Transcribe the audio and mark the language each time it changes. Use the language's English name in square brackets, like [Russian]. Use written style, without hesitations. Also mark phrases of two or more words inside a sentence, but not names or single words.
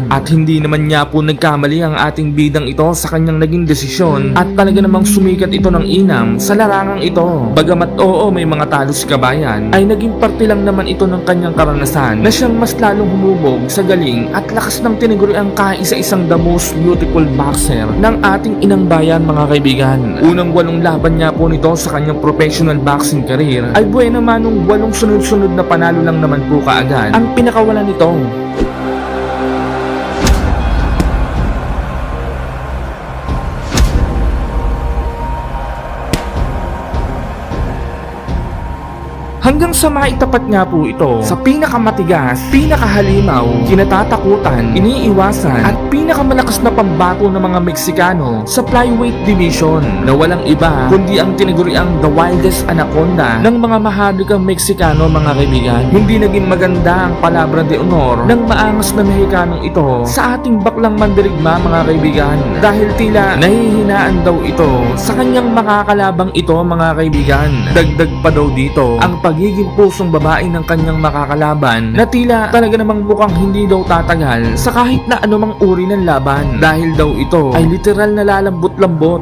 [Filipino] At hindi naman niya po nagkamali ang ating bidang ito sa kanyang naging desisyon at talaga namang sumikat ito ng inam sa larangang ito. Bagamat oo, may mga talo si kabayan, ay naging parte lang naman ito ng kanyang karanasan na siyang mas lalong humubog sa galing at lakas ng tiniguri ang kaisa-isang [English] the most beautiful boxer [Filipino] ng ating inang bayan, mga kaibigan. Unang 8 laban niya po nito sa kanyang [English] professional boxing career [Filipino] ay buwan naman nung 8 sunod-sunod na panalo lang naman po kaagad ang pinakawalan nito. Hanggang sa maitapat nga po ito sa pinakamatigas, pinakahalimaw, kinatatakutan, iniiwasan at pinakamalakas na pambato ng mga Meksikano sa [English] flyweight division [Filipino] na walang iba kundi ang tinaguriang [English] the wildest anaconda [Filipino] ng mga maharlikang Meksikano, mga kaibigan. Hindi naging maganda ang [Spanish] palabra de honor [Filipino] ng maangas na Mexicanong ito sa ating baklang mandirigma, mga kaibigan, dahil tila nahihinaan daw ito sa kanyang makakalabang ito, mga kaibigan. Dagdag pa daw dito ang pagiging pusong babae ng kanyang makakalaban na tila talaga namang mukhang hindi daw tatagal sa kahit na anumang uri ng laban dahil daw ito ay literal na lalambot-lambot.